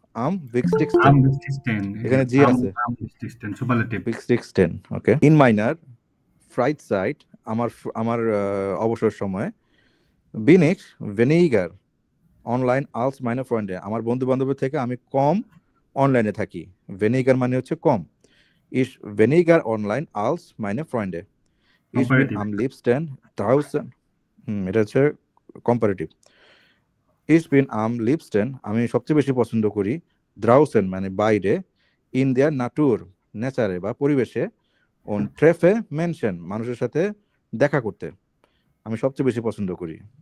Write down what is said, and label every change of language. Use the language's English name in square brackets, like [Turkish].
[German] am wichtigsten, [Bangla] এখানে জি আছে, wichtigsten, okay. [German] in meiner Freizeit, [Bangla] আমার অবসর সময়, [German] bin ich weniger online als meine Freunde, [Bangla] আমার বন্ধু বান্ধবের থেকে আমি কম অনলাইনে থাকি। weniger মানে হচ্ছে কম। [German] ich weniger online als meine Freunde, ich bin am liebsten draußen, [Bangla] এটা হচ্ছে comparative. [German] ich bin am liebsten, [Bangla] আমি সবচেয়ে বেশি পছন্দ করি, draußen মানে বাইরে, [German] in der Natur [Bangla] নেচারে বা পরিবেশে, [German] und treffe Menschen [Bangla] মানুষের সাথে দেখা করতে আমি সবচেয়ে বেশি পছন্দ করি।